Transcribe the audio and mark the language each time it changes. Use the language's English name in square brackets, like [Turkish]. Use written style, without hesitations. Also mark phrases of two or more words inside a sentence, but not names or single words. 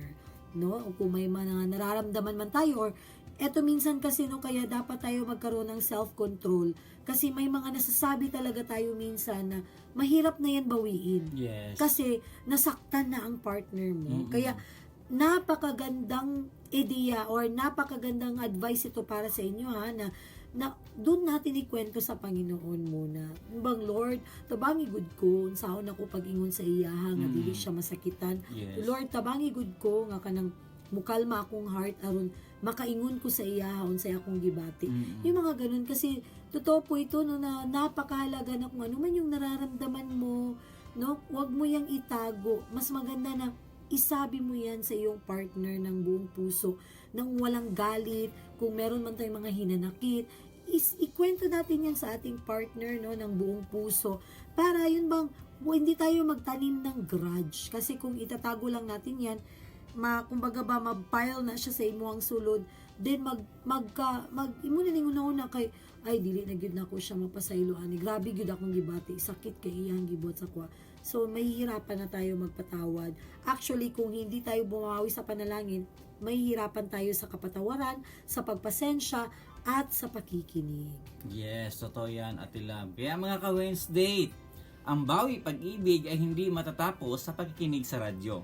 [Filipino] No, o kung may mga nararamdaman man tayo or eto minsan kasi no, kaya dapat tayo magkaroon ng self-control kasi may mga nasasabi talaga tayo minsan na mahirap na yan bawiin. [English] Yes. [Filipino] Kasi nasaktan na ang partner mo. Kaya napakagandang ideya or napakagandang advice ito para sa inyo ha, na na doon natin ikwento sa Panginoon muna. [Cebuano] Bang Lord, tabangi good ko, unsaon ako pag-ingon sa iyaha nga dili siya masakitan. [English] Yes. [Cebuano] Lord, tabangi good ko nga kanang mukalma akong heart aron makaingon ko sa iyaha unsay akong gibati. [Filipino] Yung mga ganun kasi totoo po ito no, na napakahalaga na kung ano man yung nararamdaman mo, no, wag mo yang itago. Mas maganda na isabi mo yan sa iyong partner ng buong puso, nang walang galit, kung meron man tayong mga hinanakit, ikwento natin yan sa ating partner, no, ng buong puso, para yun bang, hindi tayo magtanim ng grudge, kasi kung itatago lang natin yan, kumbaga ba, [Cebuano] mag-pile na siya sa imuang sulod, then imo na ning una kay, ay, dili na gyud nako siya mapasaylo ani, grabe gyud akong gibati, sakit kay iyang gibot sa kwa. [Filipino] So, mahihirapan na tayo magpatawad. Actually, kung hindi tayo bumawi sa panalangin, mahihirapan tayo sa kapatawaran, sa pagpasensya, at sa pakikinig. Yes, totoo yan, Ate Lab. Kaya mga ka-Wednesday, ang bawi pag-ibig ay hindi matatapos sa pagkikinig sa radyo.